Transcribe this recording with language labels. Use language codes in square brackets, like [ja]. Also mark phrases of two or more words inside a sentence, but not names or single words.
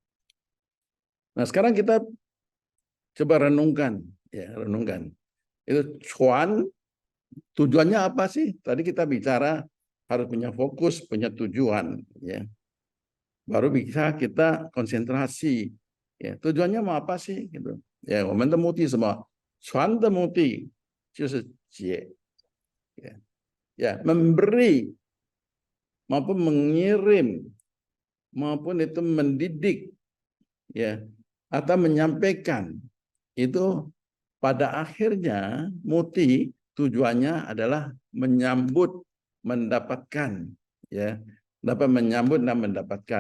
[id] Nah, sekarang kita coba renungkan ya, renungkan. Itu Chuan tujuannya apa sih? Tadi kita bicara harus punya fokus, punya tujuan ya. Baru bisa kita konsentrasi. Ya, tujuannya mau apa sih gitu. Ya, [zh] 我们的目的什么？传的目的就是解 ya. [id] Ya, memberi maupun mengirim maupun itu mendidik ya atau menyampaikan itu pada akhirnya muti tujuannya adalah menyambut mendapatkan ya dapat menyambut dan mendapatkan.